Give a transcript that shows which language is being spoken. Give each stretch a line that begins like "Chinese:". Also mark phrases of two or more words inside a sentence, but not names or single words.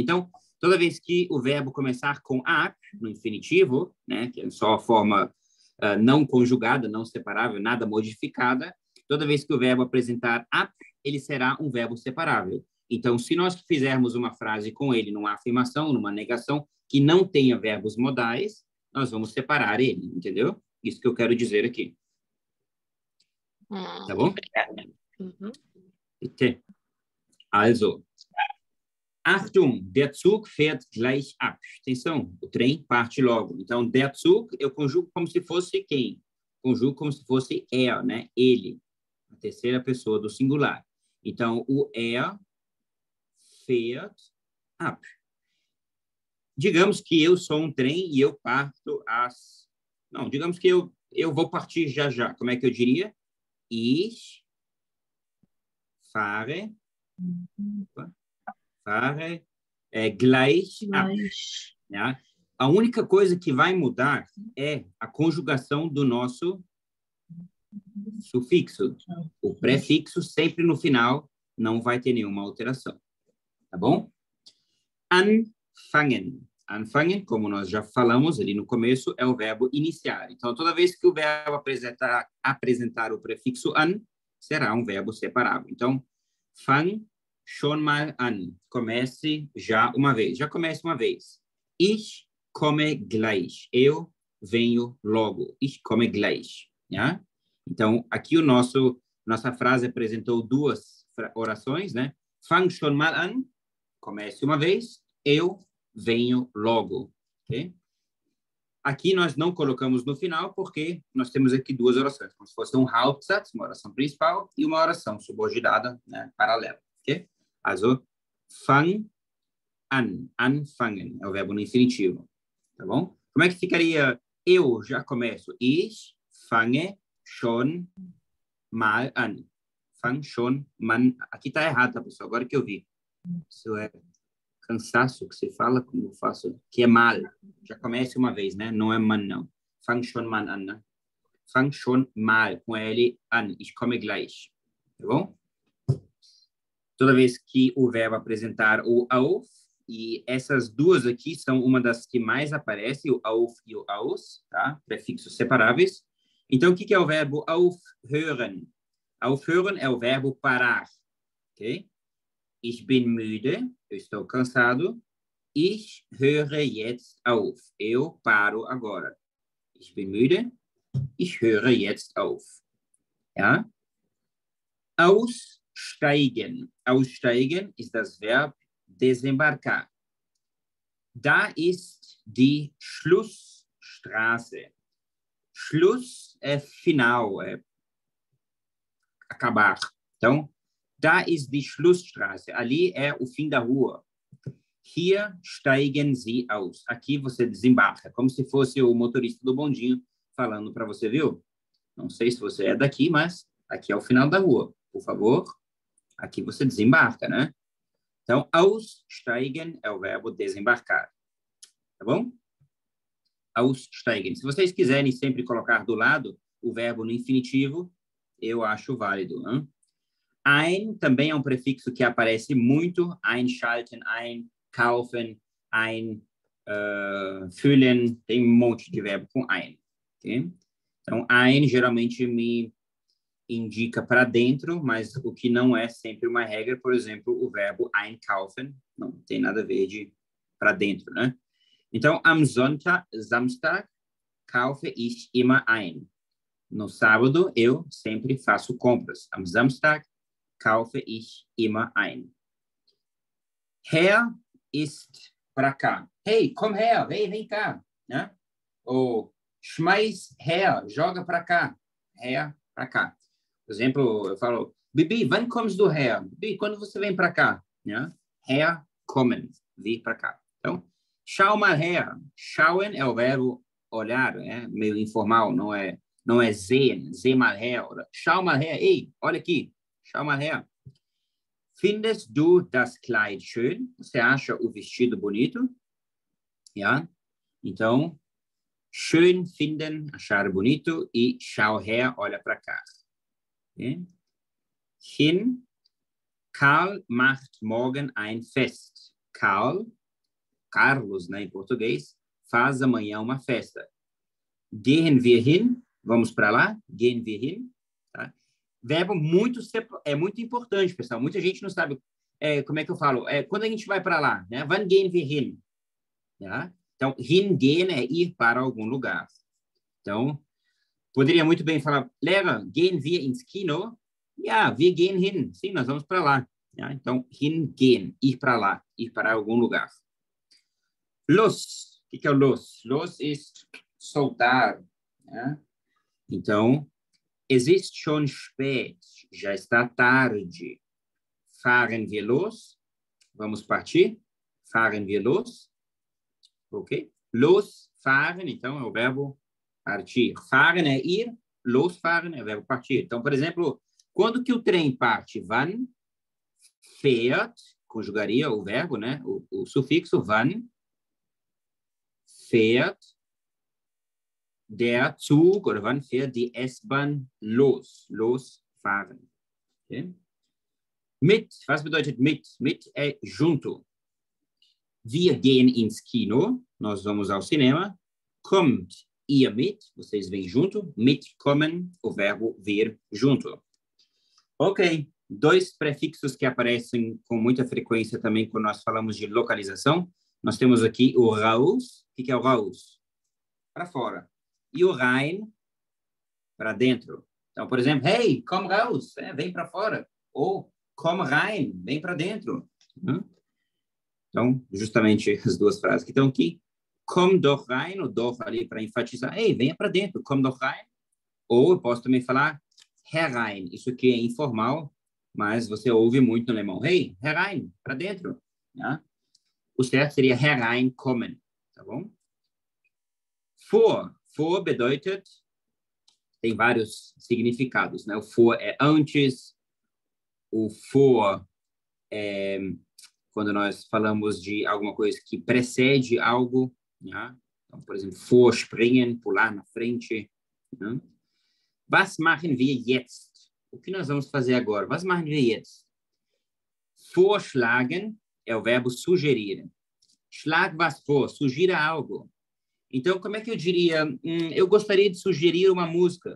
Portuguese: Então, Toda vez que o verbo começar com ap, no infinitivo, né, que é só a forma não conjugada, não separável, nada modificada, toda vez que o verbo apresentar ap, ele será um verbo separável. Então, se nós fizermos uma frase com ele numa afirmação, numa negação, que não tenha verbos modais, nós vamos separar ele, entendeu? Isso que eu quero dizer aqui. Tá bom? Obrigada. Uhum.
German: Bitte. Also, Achtung, der Zug fährt gleich ab.
Portuguese: Atenção, o trem parte logo. Então,
German: der Zug,
Portuguese: eu conjugo como se fosse quem? Conjugo como se fosse er, né? Ele. A terceira pessoa do singular. Então, o er
German: fährt ab.
Portuguese: Digamos que eu sou um trem e eu parto às... Não, digamos que eu vou partir já já. Como é que eu diria?
German: Ich fahre gleich ab. Ja?
Portuguese: A única coisa que vai mudar é a conjugação do nosso sufixo. O prefixo sempre no final não vai ter nenhuma alteração. Tá bom?
German: Anfangen. Anfangen,
Portuguese: como nós já falamos ali no começo, é o verbo iniciar. Então, toda vez que o verbo apresentar o prefixo an, será um verbo separável. Então,
German: fang schon mal an.
Portuguese: Comece já uma vez. Já comece uma vez.
German: Ich komme gleich.
Portuguese: Eu venho logo.
German: Ich komme gleich. Ja?
Portuguese: Então, aqui nossa frase apresentou duas orações, né?
German: Fang schon mal an.
Portuguese: Comece uma vez. Eu venho logo. Okay? Aqui nós não colocamos no final porque nós temos aqui duas orações, como se fosse um Hauptsatz, uma oração principal, e uma oração subordinada, né, paralela.
German: Okay? Also, fang an, anfangen,
Portuguese: é o verbo no infinitivo. Tá bom? Como é que ficaria eu já começo?
German: Ich fange schon mal an. Fang schon mal.
Portuguese: Aqui está errado, tá, pessoal? Agora que eu vi. Isso é cansaço que se fala, como eu faço, que é mal. Já comece uma vez, né? Não é man, não.
German: Fang schon mal an, né? Fang schon mal,
Portuguese: com L,
German: an. Ich komme gleich.
Portuguese: Tá bom? Toda vez que o verbo apresentar o auf, e essas duas aqui são uma das que mais aparece, o auf e o aus, tá? Prefixos separáveis. Então, o que é o verbo aufhören? Aufhören é o verbo parar, ok?
German: Ich bin müde,
Portuguese: eu estou cansado.
German: Ich höre jetzt auf.
Portuguese: Eu paro agora.
German: Ich bin müde. Ich höre jetzt auf. Ja? Aussteigen. Aussteigen ist das Verb desembarcar. Da ist die Schlussstraße.
Portuguese: Schluss é final, é acabar. Então,
German: da ist die Schlussstraße.
Portuguese: Ali é o fim da rua.
German: Hier steigen Sie aus.
Portuguese: Aqui você desembarca, como se fosse o motorista do bondinho falando para você, viu? Não sei se você é daqui, mas aqui é o final da rua. Por favor, aqui você desembarca, né? Então, aussteigen é o verbo desembarcar. Tá bom? Aussteigen. Se vocês quiserem sempre colocar do lado o verbo no infinitivo, eu acho válido, né? Ein também é um prefixo que aparece muito.
German: Einschalten, kaufen, füllen.
Portuguese: Tem um monte de verbo com ein. Okay? Então, ein geralmente me indica para dentro, mas o que não é sempre uma regra. Por exemplo, o verbo einkaufen não tem nada a ver de para dentro, né? Então,
German: am Samstag kaufe ich immer ein.
Portuguese: No sábado, eu sempre faço compras.
German: Am Samstag kaufe ich immer ein. Her ist
Portuguese: para cá. Hey,
German: komm her,
Portuguese: vem cá. Né? Ou
German: schmeiß her,
Portuguese: joga para cá. Her, para cá. Por exemplo, eu falo,
German: Bibi, wann kommst du her? Bibi,
Portuguese: quando você vem para cá? Né?
German: Her, kommen,
Portuguese: vir para cá. Então,
German: schau mal her.
Portuguese: Schauen é o verbo olhar, né? Meio informal, não é sehen,
German: seh mal her. Schau mal her,
Portuguese: ei, olha aqui.
German: Schau mal her. Findest du das Kleid schön?
Portuguese: Você acha o vestido bonito?
German: Ja?
Portuguese: Então,
German: schön finden,
Portuguese: achar bonito, e
German: schau her,
Portuguese: olha para cá. Okay?
German: Hin, Karl macht morgen ein Fest.
Portuguese: Karl Carlos, né, em português, faz amanhã uma festa.
German: Gehen wir hin?
Portuguese: Vamos para lá?
German: Gehen wir hin?
Portuguese: Tá? Verbo é muito importante, pessoal. Muita gente não sabe como é que eu falo. Quando a gente vai para lá, né?
German: Wann gehen wir hin?
Portuguese: Tá? Então, hingehen é ir para algum lugar. Então, poderia muito bem falar,
German: Lehrer, gehen wir ins Kino? Ja, wir gehen hin.
Portuguese: Sim, nós vamos para lá. Ja? Então, hingehen, ir para lá, ir para algum lugar. Los, o que é o los? Los é soltar. Ja? Então,
German: es ist schon spät,
Portuguese: já está tarde.
German: Fahren wir los?
Portuguese: Vamos partir?
German: Fahren wir los? Ok? Los, fahren,
Portuguese: então, é o verbo partir. Fahren é ir, losfahren é o verbo partir. Então, por exemplo, quando que o trem parte?
German: Wann fährt,
Portuguese: conjugaria o verbo, né? O sufixo
German: wann fährt der Zug oder wann fährt die S-Bahn los? Losfahren. Okay? Mit, was bedeutet mit?
Portuguese: Mit é junto.
German: Wir gehen ins Kino,
Portuguese: nós vamos ao cinema.
German: Kommt ihr mit,
Portuguese: vocês vêm junto. Mitkommen, o verbo vir junto. Ok, 2 prefixos que aparecem com muita frequência também quando nós falamos de localização. Nós temos aqui o raus. O que é o raus? Para fora. E o rein, para dentro. Então, por exemplo,
German: hey, komm raus,
Portuguese: vem para fora.
German: Ou komm rein,
Portuguese: vem para dentro. Então, justamente as 2 frases que estão aqui.
German: Komm doch rein,
Portuguese: o doch ali para enfatizar. Ei, venha para dentro,
German: komm doch rein.
Portuguese: Ou eu posso também falar herein. Isso aqui é informal, mas você ouve muito no alemão.
German: Hey, herein,
Portuguese: para dentro. Ja? O certo seria hereinkommen, tá bom?
German: Vor. Vor bedeutet,
Portuguese: tem vários significados, né? O vor é antes, o vor é quando nós falamos de alguma coisa que precede algo, né? Então, por exemplo, vorspringen, pular na frente. Né?
German: Was machen wir jetzt?
Portuguese: O que nós vamos fazer agora?
German: Was machen wir jetzt?
Portuguese: Vorschlagen é o verbo sugerir.
German: Schlag was vor,
Portuguese: sugira algo. Então, como é que eu diria? Eu gostaria de sugerir uma música.